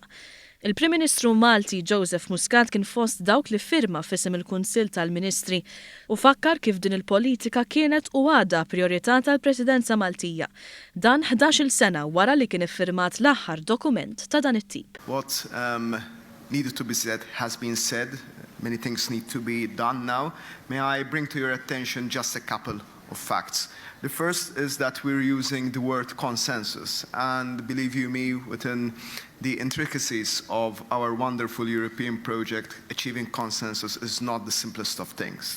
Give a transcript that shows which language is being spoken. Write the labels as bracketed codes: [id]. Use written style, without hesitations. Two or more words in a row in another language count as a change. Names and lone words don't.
[mt] Il-Prim Ministru Malti Joseph Muscat kien fost dawk li firma f'isem il-Kunsill tal-Ministri u fakkar kif din il-politika kienet u għadha priorità tal-Presidenza Maltija. Dan 11-il sena wara li kien iffirmat l-aħħar dokument ta' dan it-tip. [en] What needed to be said has been said. Many things need to be done now. May I bring to your attention just a couple of facts. The first is that we're using the word consensus, and believe you me, within the intricacies of our wonderful European project, achieving consensus is not the simplest of things.